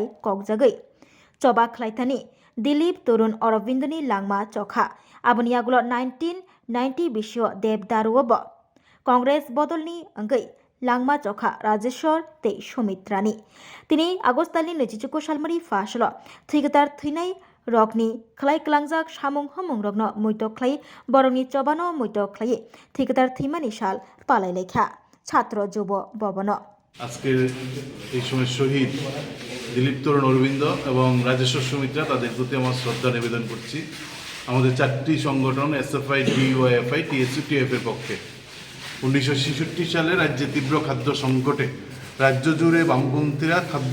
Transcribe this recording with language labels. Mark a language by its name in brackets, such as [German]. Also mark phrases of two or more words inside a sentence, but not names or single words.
[Bodo] ककजागै चबा खलायथानि दिलीप तरुण अरबिंदनि लांमा चखा आबनि आगुल 1990 बिशिव देव दारुवब कांग्रेस बदलनि अंगै लांमा चखा राजेश्वर ते सुमित्रानि तिनि आगस्टनि 24 सालमारि फासल थैगतार थैनाय रकनि खलाय कलांजाक सामुं हमुं रगनो मयत खलाय बरमनि चबानो मयत खलाय थैगतार थैमानि साल पालाय लेखा छात्र যুব ভবন [Bangla] আজকের এই সময় শহীদ দিলীপ তরুণ অরবিন্দ এবং রাজেশ্বর সুমিত্রা তাদের প্রতি আমার শ্রদ্ধা নিবেদন করছি আমাদের চারটি সংগঠন SFI DYFI TSU TF এর পক্ষে 1966 সালে রাজ্যে তীব্র খাদ্য সংকটে রাজ্য জুড়ে বামপন্থীরা খাদ্য